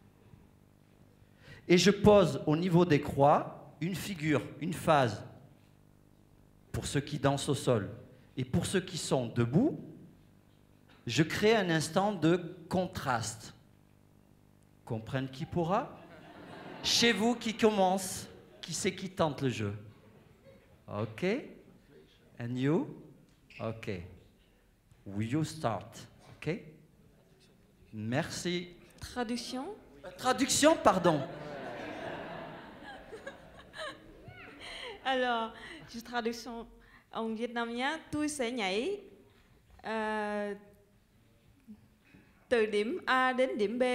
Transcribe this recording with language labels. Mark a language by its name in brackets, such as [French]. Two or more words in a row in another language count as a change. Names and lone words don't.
[French] Et je pose au niveau des croix une figure, une phase pour ceux qui dansent au sol. Et pour ceux qui sont debout, je crée un instant de contraste. Comprendre qui pourra? Chez vous, qui commence? Qui c'est qui tente le jeu? [English] OK? And you? OK. Will you start? OK? [French] Merci. Traduction? Traduction, pardon. Alors, je traduction en vietnamien. [Vietnamese] Tôi sẽ nhảy từ điểm A đến điểm B.